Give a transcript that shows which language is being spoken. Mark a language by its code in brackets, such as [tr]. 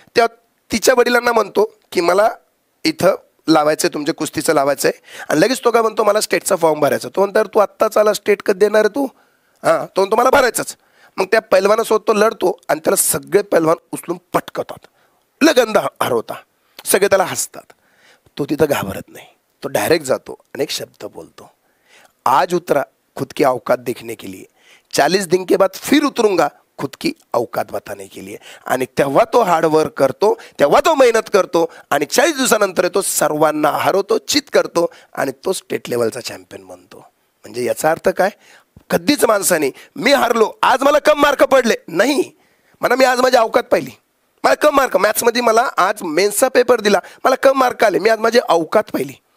[mr] त्या तिच्या वडिलांना म्हणतो की मला इथं लावायचं आहे, तुमच्या कुस्तीचं लावायचं आहे. आणि लगेच तो काय म्हणतो, मला स्टेटचा फॉर्म भरायचा. तो म्हणतो तू आत्ताच आला, स्टेट कधी देणार आहे तू? तो म्हणतो मला भरायचंच. मग त्या पैलवानासोबत तो लढतो आणि त्याला सगळे पैलवान उचलून पटकवतात, लगंदा हरवता, सगळे त्याला हसतात. तो तिथं घाबरत नाही, तो डायरेक्ट जातो आणि एक शब्द बोलतो, [hi] आज उतरा खुद की औकात देखने के लिए, 40 दिन के बाद फिर उतरूंगा खुद की औकात बताने के लिए. [mr] आणि तेव्हा तो हार्डवर्क करतो, तेव्हा तो मेहनत करतो आणि 40 दिवसानंतर तो सर्वांना हरवतो, चित करतो आणि तो स्टेट लेवलचा चॅम्पियन बनतो. म्हणजे याचा अर्थ काय? कधीच माणसाने मी हारलो, आज मला कम मार्क पडले नाही, मी आज माझी औकात पाहिली, मला कम मार्क, मॅथ्समध्ये मला आज मेन्सचा पेपर दिला, मला कम मार्क आले, मी आज माझी औकात पाहिली.